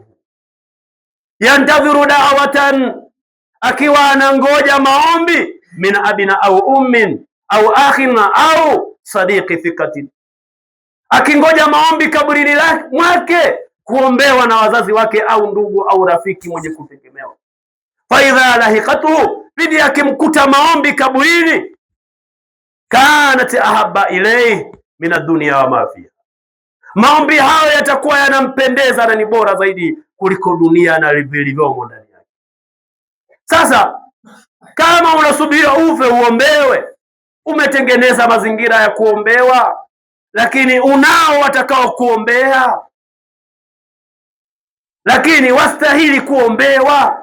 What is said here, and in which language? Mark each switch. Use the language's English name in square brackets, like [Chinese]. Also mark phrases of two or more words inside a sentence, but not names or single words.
[Arabic] ينتظر دعوة, [Swahili] akiwa anangoja maombi, [Arabic] من أبينا أو أم أو أخ أو صديق ثقة, [Swahili] akingoja maombi kabrini mwake, kuombewa na wazazi wake au ndugu au rafiki mwenye kutegemewa. [Arabic] فإذا لحقته, [Swahili] bidi akimkuta maombi kaburini, [Arabic] كانت أحب إليه من الدنيا وما فيها, [Swahili] maombi hayo yatakuwa yanampendeza na ni bora zaidi kuliko dunia na vilivyomo ndani yake. Sasa kama unasubiria ufe uombewe, umetengeneza mazingira ya kuombewa, lakini unao watakao kuombea, lakini wastahili kuombewa.